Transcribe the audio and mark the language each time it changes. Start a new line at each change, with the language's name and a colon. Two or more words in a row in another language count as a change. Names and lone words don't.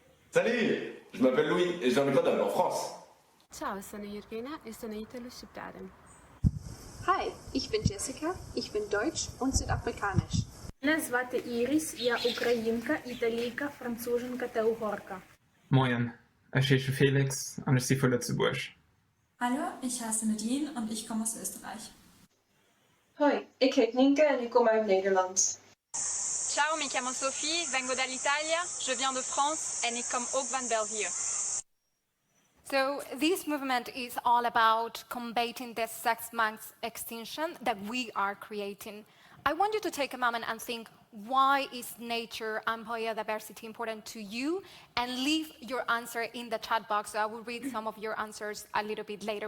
French: Salut, je m'appelle Louis et je viens de Grenoble, en France.
Italian: Ciao, sono Irina e sono Italo-Shqiptare.
German: Hi, ich bin Jessica, ich bin deutsch und südafrikanisch.
Ukrainian: Мене звати Іріс, я українка, італійка, француженка та угорка.
German: Moin, ich heiße Felix und ich bin von Lützeburg. Hallo, ich heiße Nadine und ich komme aus Österreich.
Dutch: Hoi, ik heet Nienke en ik kom uit Nederland.
Italian: Ciao, mi chiamo Sophie, vengo dall'Italia,
French: je viens de France
Dutch: en ik kom ook van België.
English: So this movement is all about combating the sex mass extinction that we are creating. I want you to take a moment and think, why is nature and biodiversity important to you? And leave your answer in the chat box. So I will read some of your answers a little bit later.